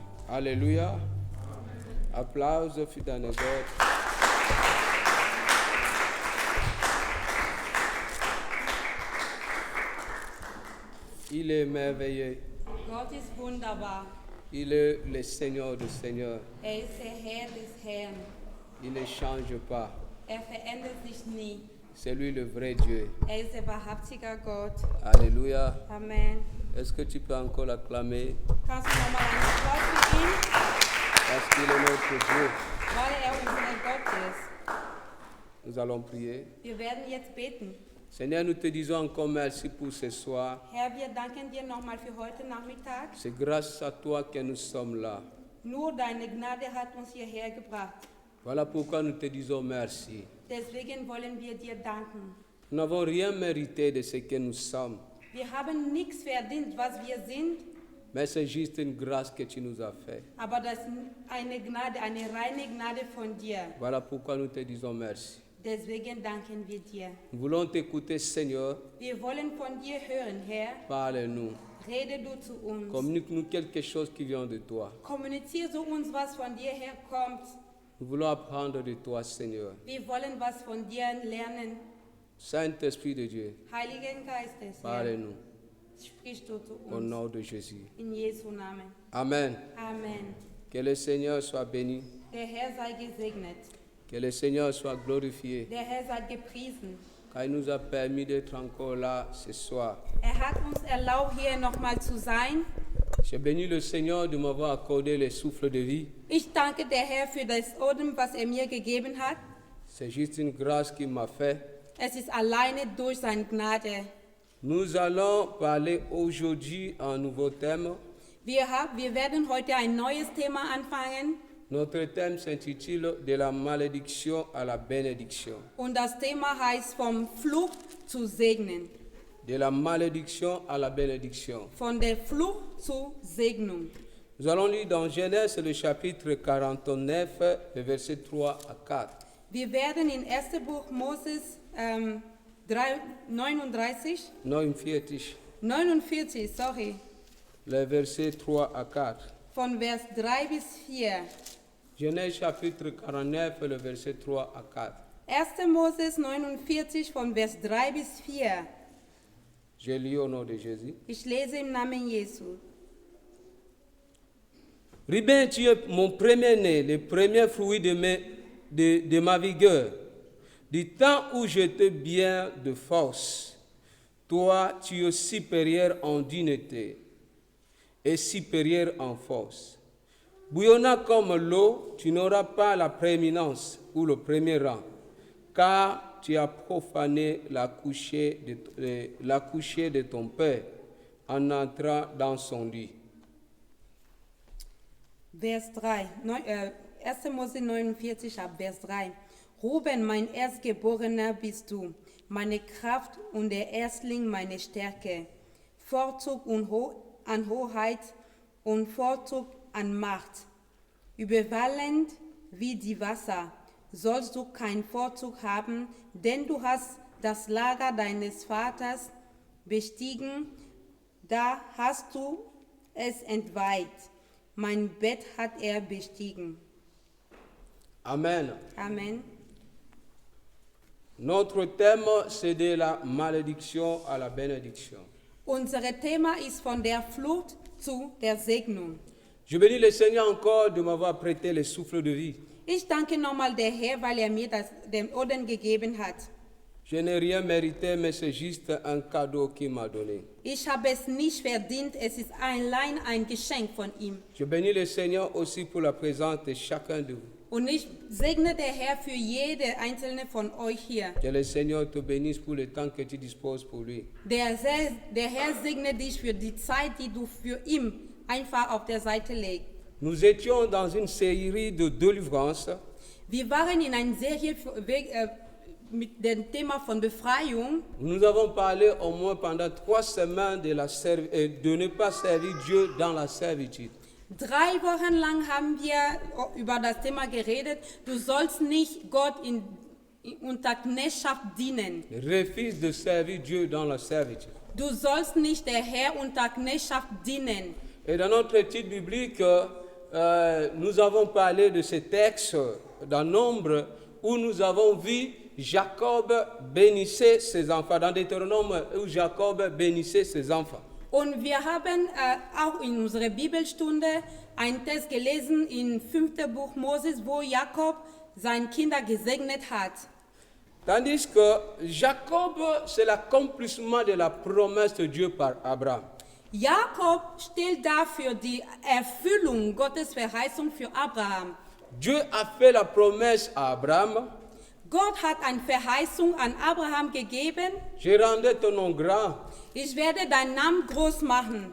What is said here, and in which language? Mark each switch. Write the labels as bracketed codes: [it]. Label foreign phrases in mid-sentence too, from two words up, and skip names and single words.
[fr] Alléluia. [de] Applause für deine Gott. [fr] Il est merveilleux. [de] Gott ist wunderbar. [fr] Il est le Seigneur des Seigneurs. [de] Er ist der Herr des Herrn. [fr] Il ne change pas. [de] Er verändert sich nie. [fr] C'est lui le vrai Dieu. [de] Er ist der wahrhaftige Gott. [fr] Alléluia. [de] Amen. [fr] Est-ce que tu peux encore l'acclamer? [de] Kannst du nochmal einen Applaus für ihn? [fr] Parce qu'il est notre Dieu. [de] Weil er unser Gott ist. [fr] Nous allons prier. [de] Wir werden jetzt beten. [fr] Seigneur, nous te disons encore merci pour ce soir. [de] Herr, wir danken dir nochmal für heute Nachmittag. [fr] C'est grâce à toi que nous sommes là. [de] Nur deine Gnade hat uns hierher gebracht. [fr] Voilà pourquoi nous te disons merci. [de] Deswegen wollen wir dir danken. [fr] Nous n'avons rien mérité de ce que nous sommes, [de] Wir haben nichts verdient, was wir sind, [fr] mais c'est juste une grâce que tu nous as faite. [de] aber das ist eine Gnade, eine reine Gnade von dir. [fr] Voilà pourquoi nous te disons merci. [de] Deswegen danken wir dir. [fr] Nous voulons t'écouter, Seigneur. [de] Wir wollen von dir hören, Herr. [fr] Parle-nous. [de] Rede du zu uns. [fr] Communique-nous quelque chose qui vient de toi. [de] Kommuniziere zu uns, was von dir herkommt. [fr] Nous voulons apprendre de toi, Seigneur. [de] Wir wollen was von dir lernen. [fr] Saint-Esprit de Dieu, [de] Heiligen Geistes, Herr, [fr] parle-nous. [de] sprichst du zu [fr] Au [de] uns. [fr] nom de Jésus. [de] In Jesu Namen. [fr] Amen. [de] Amen. [fr] Que le Seigneur soit béni. [de] Der Herr sei gesegnet. [fr] Que le Seigneur soit glorifié. [de] Der Herr sei gepriesen. [fr] Car il nous a permis d'être encore là ce soir. [de] Er hat uns erlaubt, hier nochmal zu sein. [fr] J'ai béni le Seigneur de m'avoir accordé le souffle de vie. [de] Ich danke der Herr für das Odem, was er mir gegeben hat. [fr] C'est juste une grâce qu'il m'a fait. [de] Es ist alleine durch seine Gnade. [fr] Nous allons parler aujourd'hui un nouveau thème. [de] Wir werden heute ein neues Thema anfangen. [fr] Notre thème s'intitule « De la malédiction à la bénédiction ». [de] Und das Thema heißt vom Fluch zu segnen. [fr] De la malédiction à la bénédiction. [de] Von der Fluch zur Segnung. [fr] Nous allons lire dans Genèse le chapitre 49, le verset 3 à 4. [de] Wir werden in 1. Buch Moses 39, 49, [fr] le verset 3 à 4. [de] von Vers 3 bis 4. [fr] Genèse chapitre 49, le verset 3 à 4. [de] 1. Moses 49 von Vers 3 bis 4. [fr] Je lis au nom de Jésus. [de] Ich lese im Namen Jesu. [fr] Ruben, tu es mon premier-né, le premier fruit de ma vigueur. Du temps où j'étais bien de force, toi, tu es supérieur en dignité et supérieur en force. Bouillonnant comme l'eau, tu n'auras pas la prééminence ou le premier rang, car tu as profané la couchée de ton père en entrant dans son lit. [de] Vers 3, 1. Mose 49 ab Vers 3. Ruben, mein Erstgeborener bist du, meine Kraft und der Erstling meine Stärke, Vorzug an Hoheit und Vorzug an Macht. Überwallend wie die Wasser sollst du keinen Vorzug haben, denn du hast das Lager deines Vaters bestiegen, da hast du es entweiht. Mein Bett hat er bestiegen. Amen. Amen. [fr] Notre thème, c'est de la malédiction à la bénédiction. [de] Unser Thema ist von der Flucht zu der Segnung. [fr] Je bénis le Seigneur encore de m'avoir prêté le souffle de vie. [de] Ich danke nochmal der Herr, weil er mir den Odem gegeben hat. [fr] Je n'ai rien mérité, mais c'est juste un cadeau qu'il m'a donné. [de] Ich habe es nicht verdient, es ist allein ein Geschenk von ihm. [fr] Je bénis le Seigneur aussi pour la présence de chacun de vous. [de] Und ich segne der Herr für jede einzelne von euch hier. [fr] Que le Seigneur te bénisse pour le temps que tu disposes pour lui. [de] Der Herr segne dich für die Zeit, die du für ihn einfach auf der Seite legst. [fr] Nous étions dans une série de délivrance. [de] Wir waren in einer Serie mit dem Thema von Befreiung. [fr] Nous avons parlé au moins pendant 3 semaines de ne pas servir Dieu dans la servitude. [de] 3 Wochen lang haben wir über das Thema geredet. Du sollst nicht Gott unter Knechtschaft dienen. [fr] Refuse de servir Dieu dans la servitude. [de] Du sollst nicht der Herr unter Knechtschaft dienen. [fr] Et dans notre étude biblique, nous avons parlé de ces textes dans Nombre où nous avons vu Jacob bénissait ses enfants, dans Deutéronome où Jacob bénissait ses enfants. [de] Und wir haben auch in unserer Bibelstunde einen Text gelesen im 5. Buch Moses, wo Jakob seine Kinder gesegnet hat. [fr] Tandis que Jacob, c'est l'accomplissement de la promesse de Dieu par Abraham. [de] Jakob stellt dafür die Erfüllung Gottes Verheißung für Abraham. [fr] Dieu a fait la promesse à Abraham, [de] Gott hat eine Verheißung an Abraham gegeben, [fr] je rendrai ton nom grand, [de] ich werde deinen Namen groß machen.